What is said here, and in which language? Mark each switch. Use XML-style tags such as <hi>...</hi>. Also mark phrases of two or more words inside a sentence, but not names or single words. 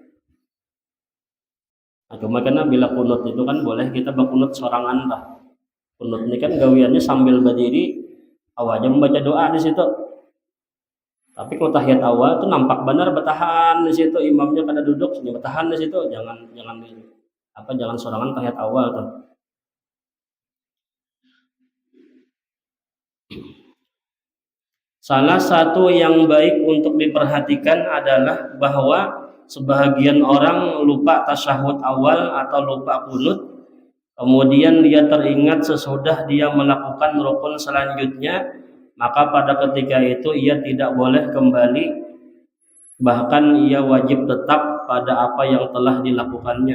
<bjn>Nah, cuma karena bila kunut itu kan boleh kita bakunut sorangan lah.</bjn> <id>Kunut ini kan gawiannya sambil berdiri, awalnya membaca doa di situ.</id> <bjn>Tapi kalau tahiyat awal itu nampak benar bertahan di situ, imamnya kada duduk, bertahan di situ, jangan sorangan tahiyat awal tuh.</bjn> <id>Salah satu yang baik untuk diperhatikan adalah bahwa sebahagian orang lupa tasyahud awal atau lupa kunut, kemudian dia teringat sesudah dia melakukan rukun selanjutnya, maka pada ketika itu ia tidak boleh kembali, bahkan ia wajib tetap pada apa yang telah dilakukannya.</id>